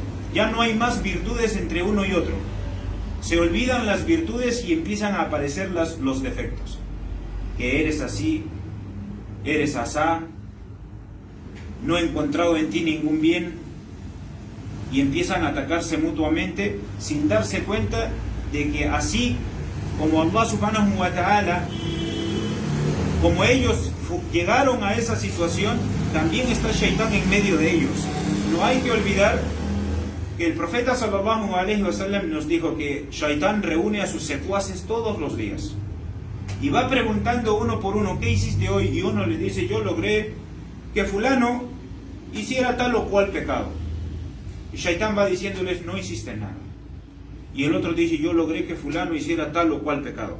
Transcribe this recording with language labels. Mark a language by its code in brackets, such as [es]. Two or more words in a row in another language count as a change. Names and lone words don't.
[es] Ya no hay más virtudes entre uno y otro. Se olvidan las virtudes y empiezan a aparecer los defectos. Que eres así, eres asá, no he encontrado en ti ningún bien, y empiezan a atacarse mutuamente sin darse cuenta de que así como [ar] الله سبحانه وتعالى, [es] como ellos llegaron a esa situación, también está Shaitán en medio de ellos. No hay que olvidar que el profeta [ar] صلى الله عليه وسلم [es] nos dijo que Shaitán reúne a sus secuaces todos los días y va preguntando uno por uno, ¿qué hiciste hoy? Y uno le dice, yo logré que fulano hiciera tal o cual pecado. Y Shaitán va diciéndoles, no hiciste nada. Y el otro dice, yo logré que fulano hiciera tal o cual pecado.